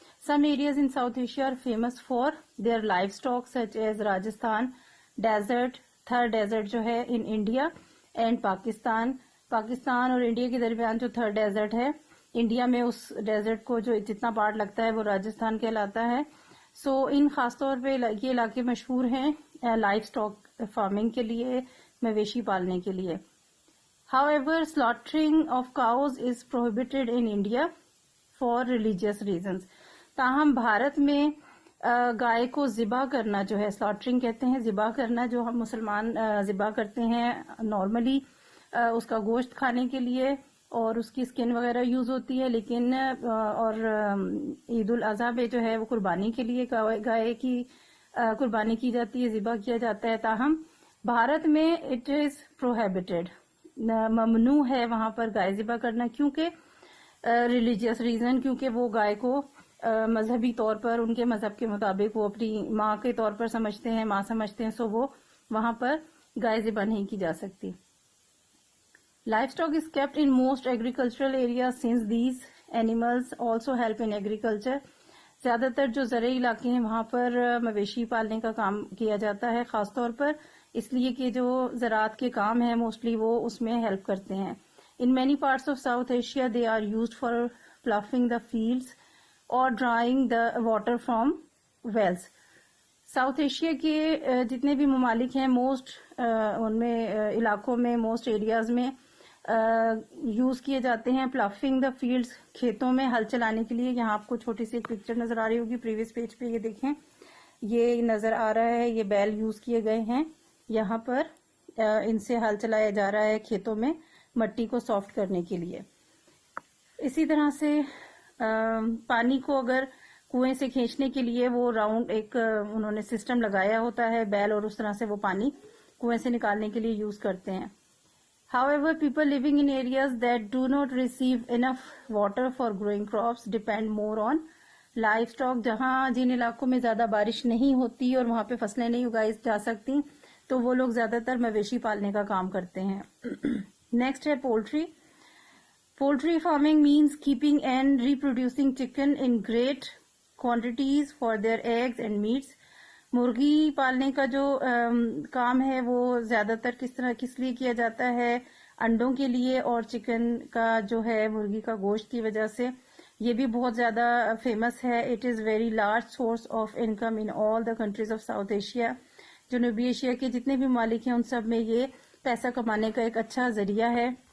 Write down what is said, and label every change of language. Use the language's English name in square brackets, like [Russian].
[English] some areas in South Asia are famous for their livestock such as Rajasthan desert Thar desert [Urdu] جو ہے in India and Pakistan اور India کے درمیان جو تھر desert ہے انڈیا میں اس ڈیزرٹ کو جو جتنا پارٹ لگتا ہے وہ راجستھان کہلاتا ہے. سو ان خاص طور پہ یہ علاقے مشہور ہیں لائف اسٹاک فارمنگ کے لیے مویشی پالنے کے لیے. [English] However, slaughtering of cows is prohibited in India for religious reasons. [Urdu] تاہم بھارت میں گائے کو ذبح کرنا جو ہے سلاٹرنگ کہتے ہیں ذبح کرنا جو ہم مسلمان ذبح کرتے ہیں نارملی اس کا گوشت کھانے کے لیے اور اس کی اسکن وغیرہ یوز ہوتی ہے لیکن اور عید الاضحیٰ پہ جو ہے وہ قربانی کے لیے گائے کی قربانی کی جاتی ہے ذبح کیا جاتا ہے. تاہم بھارت میں [English] it is prohibited [Urdu] ممنوع ہے وہاں پر گائے ذبح کرنا کیونکہ ریلیجیس ریزن کیونکہ وہ گائے کو مذہبی طور پر ان کے مذہب کے مطابق وہ اپنی ماں کے طور پر سمجھتے ہیں ماں سمجھتے ہیں سو وہ وہاں پر گائے ذبح نہیں کی جا سکتی. [English] Livestock is kept in most agricultural areas since these animals also help in agriculture. [Urdu] زیادہ تر جو زرعی علاقے ہیں وہاں پر مویشی پالنے کا کام کیا جاتا ہے خاص طور پر اس لیے کہ جو زراعت کے کام ہیں موسٹلی وہ اس میں ہیلپ کرتے ہیں. [English] In many parts of South Asia they are used for ploughing the fields اور drawing the water from wells. [Urdu] South Asia کے جتنے بھی ممالک ہیں موسٹ ان میں علاقوں میں موسٹ ایریاز میں یوز کیے جاتے ہیں [English] ploughing the fields [Urdu] کھیتوں میں ہل چلانے کے لیے. یہاں آپ کو چھوٹی سی ایک پکچر نظر آ رہی ہوگی پریویس پیج پہ یہ دیکھیں یہ نظر آ رہا ہے یہ بیل یوز کیے گئے ہیں یہاں پر ان سے ہل چلایا جا رہا ہے کھیتوں میں مٹی کو سافٹ کرنے کے لیے. اسی طرح سے پانی کو اگر کنویں سے کھینچنے کے لیے وہ راؤنڈ ایک انہوں نے سسٹم لگایا ہوتا ہے بیل اور اس طرح سے وہ پانی کنویں سے نکالنے کے لیے یوز کرتے ہیں. [English] However, people living in areas that do not receive enough water for growing crops depend more on livestock. [Urdu] جہاں جن علاقوں میں زیادہ بارش نہیں ہوتی اور وہاں پہ فصلیں نہیں اگائی جا سکتی تو وہ لوگ زیادہ تر مویشی پالنے کا کام کرتے ہیں. نیکسٹ ہے poultry. [English] Poultry farming means keeping and reproducing chicken in great quantities for their eggs and meats. [Urdu] مرغی پالنے کا جو کام ہے وہ زیادہ تر کس لیے کیا جاتا ہے انڈوں کے لیے اور چکن کا جو ہے مرغی کا گوشت کی وجہ سے یہ بھی بہت زیادہ فیمس ہے. [English] It is very large source of income in all the countries of South Asia. [Urdu] جنوبی ایشیا کے جتنے بھی ممالک ہیں ان سب میں یہ پیسہ کمانے کا ایک اچھا ذریعہ ہے.